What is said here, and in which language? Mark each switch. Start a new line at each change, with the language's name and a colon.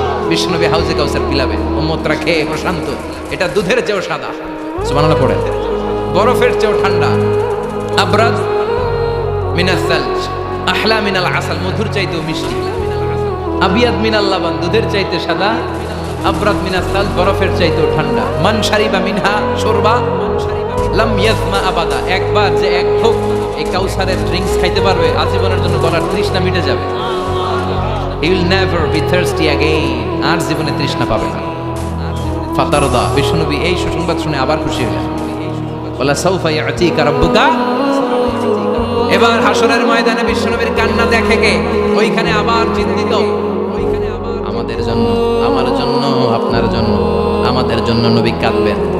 Bangla: বিশ্বনবী হাউজে কাউসার পিলাবে, উম্মতরা খেয়ে প্রশান্ত। এটা দুধের চেয়েও সাদা, সুবহানাল্লাহ পড়ে, বরফের চেয়েও ঠান্ডা,
Arabic: আবরাদ মিনাস সালজ, আহলা মিনাল আসাল,
Bangla: মধুর চাইতেও মিষ্টি।
Arabic: আবিয়াদ মিনাল লাবান,
Bangla: দুধের চাইতে সাদা,
Arabic: আবরাদ মিনাস সাল,
Bangla: বরফের চাইতেও ঠান্ডা।
Arabic: মান শারিবা মিনহা শরবা লাম ইয়াজমা আবাদা,
Bangla: একবার যে এক ঢোক এই কাউসারের ড্রিঙ্কস খাইতে পারবে আজীবনের জন্য গলার তৃষ্ণা মিটে যাবে।
English: He will never be thirsty again,
Bangla: আর জীবনে তৃষ্ণা পাবে না। ফাতারদা, বিশ্বনবী এই সুসংবাদ শুনে আবার খুশি হলেন।
Arabic: ওয়ালা সাউফা ইয়াতিকা রাব্বুকা,
Bangla: এবার হাসরের ময়দানে বিশ্বনবীর কান্না দেখে কে? ওইখানে আবার চিন্তিত, আমাদের জন্য, আমার জন্য, আপনার জন্য, আমাদের জন্য নবী কাঁদবেন।